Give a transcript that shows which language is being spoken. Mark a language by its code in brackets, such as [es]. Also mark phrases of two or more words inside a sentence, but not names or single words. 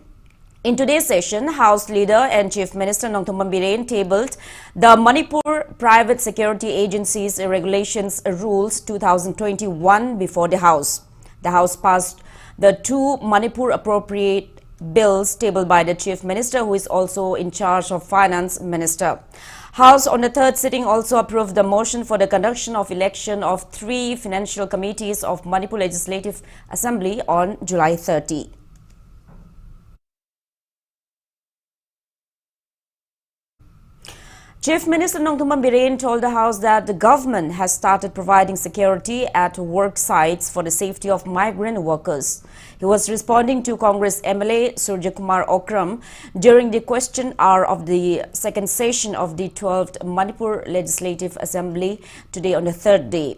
[en] In today's session, House Leader and Chief Minister Nongthumo Biren tabled the Manipur Private Security Agencies Regulations Rules 2021 before the House. The House passed the 2 Manipur appropriate bills tabled by the Chief Minister, who is also in charge of Finance Minister. House on the third sitting also approved the motion for the conduction of election of 3 financial committees of Manipur Legislative Assembly on July 30. Chief Minister Nongthumo Biren told the House that the government has started providing security at work sites for the safety of migrant workers. He was responding to Congress MLA Surya Kumar Okram during the question hour of the second session of the 12th Manipur Legislative Assembly today on the third day.